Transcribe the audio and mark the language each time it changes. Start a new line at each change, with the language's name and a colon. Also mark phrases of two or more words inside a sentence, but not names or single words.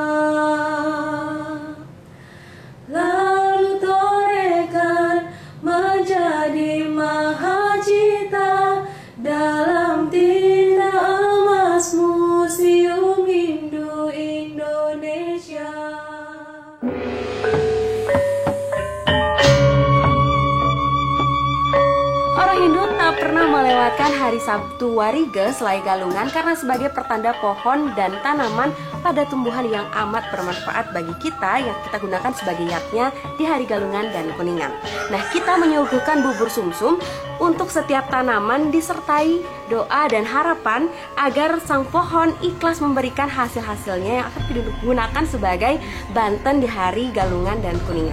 Indonesian: Lalu torekan menjadi mahacita dalam tinta emas Museum Hindu Indonesia. Orang Hindu tak pernah melewatkan hari Sabtu Warige selai galungan karena sebagai pertanda pohon dan tanaman pada tumbuhan yang amat bermanfaat bagi kita yang kita gunakan sebagai yatnya di hari galungan dan kuningan. Nah, kita menyuguhkan bubur sumsum untuk setiap tanaman disertai doa dan harapan agar sang pohon ikhlas memberikan hasil-hasilnya yang akan digunakan sebagai banten di hari galungan dan kuningan.